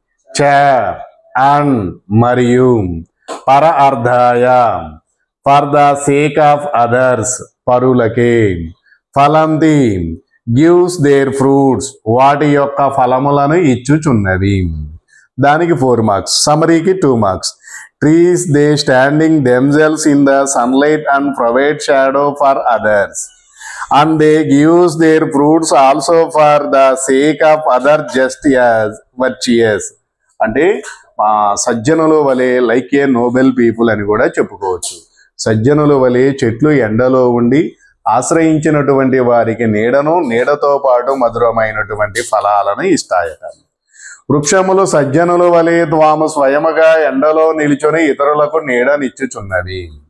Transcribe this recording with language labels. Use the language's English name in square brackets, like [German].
[Telugu] చ అండ్, మరియు. [Sanskrit] పర అర్ధాయ [English] For the sake of others, పరులకే. [Telugu] ఫలంతి [English] gives their fruits, [Telugu] వాటి యొక్క ఫలములను ఇచ్చుచున్నవి. దానికి 4 marks, సమరీకి 2 marks. [English] Trees they standing themselves in the sunlight and provide shadow for others, and they gives their fruits also for the sake of others just as virtuous. [Telugu] అంటే సజ్జనుల వలె, [English] like a noble people [Telugu] అని కూడా చెప్పుకోవచ్చు. సజ్జనుల వలె చెట్లు ఎండలో ఉండి ఆశ్రయించినటువంటి వారికి నీడను, నీడతో పాటు మధురమైనటువంటి ఫలాలను ఇస్తాయట. వృక్షములు సజ్జనుల వలె తాము స్వయముగా ఎండలో నిలుచొని ఇతరులకు నీడనిచ్చుచున్నవి.